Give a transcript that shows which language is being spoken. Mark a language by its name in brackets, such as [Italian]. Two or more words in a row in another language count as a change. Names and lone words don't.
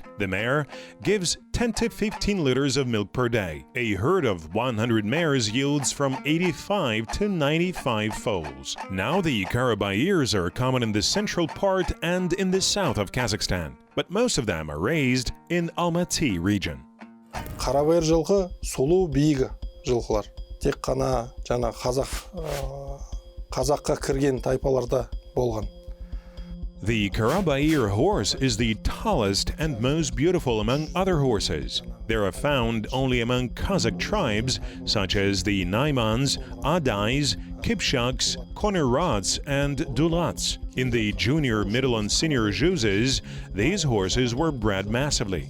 [English] The mare gives 10 to 15 liters of milk per day. A herd of 100 mares yields from 85 to 95 foals. Now the Karabayrs are common in the central part and in the south of Kazakhstan, but most of them are raised in Almaty region. [Kazakh] Қарабайыр жылқы сұлу биігі жылқылар. Тек қана жаңа қазаққа кірген тайпаларда болған. [English] The Karabaiyr horse is the tallest and most beautiful among other horses. They are found only among Kazakh tribes such as the Naimans, Adais, Kipchaks, Konerots, and Dulats. In the junior, middle, and senior Juzes, these horses were bred massively.